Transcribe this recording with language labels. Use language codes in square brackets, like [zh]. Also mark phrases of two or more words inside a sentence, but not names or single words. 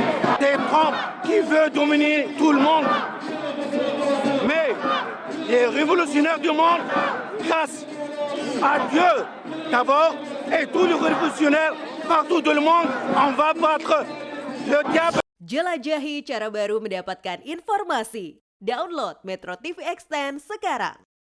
[fr] C'est Trump qui veut dominer tout le monde. Mais les révolutionnaires du monde, grâce à Dieu d'abord, et tous les révolutionnaires partout dans le monde, on va battre le diable. [id] Jelajahi cara baru mendapatkan informasi. Download Metro TV Extend sekarang.